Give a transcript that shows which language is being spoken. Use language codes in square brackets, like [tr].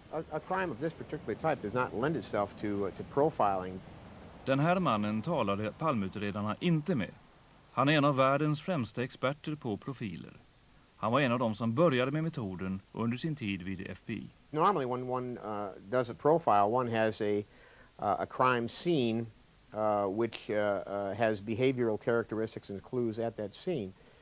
[en] A crime of this particular type does not lend itself to profiling. [sv] Den här mannen talade Palmeutredarna inte med. Han är en av världens främsta experter på profiler. Han var en av dem som började med metoden under sin tid vid FBI. [en] Normally when one does a profile, one has a crime scene which has behavioral characteristics and clues at that scene.